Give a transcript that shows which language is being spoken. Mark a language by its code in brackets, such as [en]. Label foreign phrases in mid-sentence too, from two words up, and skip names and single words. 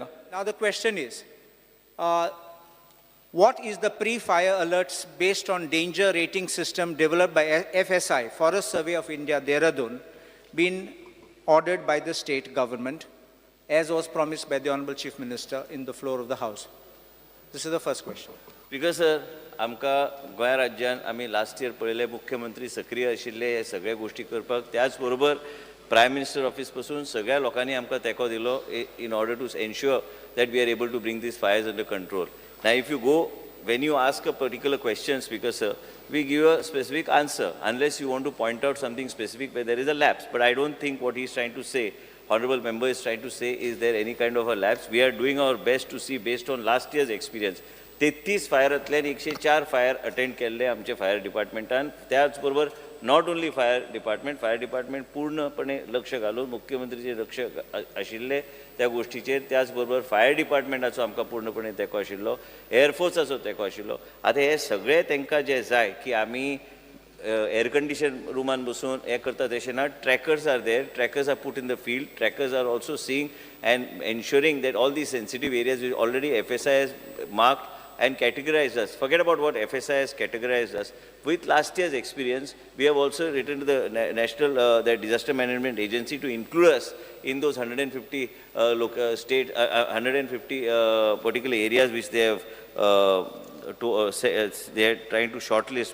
[en] Now the question is, what is the pre-fire alerts based on danger rating system developed by FSI, Forest Survey of India, Dehradun, been ordered by the state government as was promised by the Honorable Chief Minister in the floor of the House? This is the first question. Because sir, [kok] आमकां गोंय राज्यान आमी लास्ट इयर पळयले मुख्यमंत्री सक्रिय आशिल्ले हे सगळे गोष्टी करपाक त्याच बरोबर [en] Prime Minister Office [kok] पासून सगळ्या लोकांनी आमकां तेंको दिलो [en] in order to ensure that we are able to bring these fires under control. Now if you go, when you ask a particular question, Speaker sir, we give a specific answer unless you want to point out something specific where there is a lapse. But I don't think what he is trying to say, honorable member is trying to say, is there any kind of a lapse. We are doing our best to see based on last year's experience. [kok] 33 फायरांतल्यान 104 [en] fire attend [kok] केल्ले आमचे फायर डिपार्टमेंटान. त्याच बरोबर [en] not only fire department [kok] पूर्णपणे लक्ष घालून मुख्यमंत्रीचे लक्ष आशिल्ले त्या गोष्टीचेर. त्याच बरोबर फायर डिपार्टमेंटाचो आमकां पूर्णपणे तेंको आशिल्लो, एअरफोर्साचो तेंको आशिल्लो. आतां हे सगळे तांकां जे जाय की आमी [en] air condition [kok] रुमान बसून हे करतात तशें ना. [en] trackers are there, trackers are put in the field, trackers are also seeing and ensuring that all these sensitive areas which already FSI has marked and categorized us. Forget about what FSI has categorized us. With last year's experience, we have also written to the National the Disaster Management Agency to include us in those 150 150 particular areas which they have they are trying to shortlist.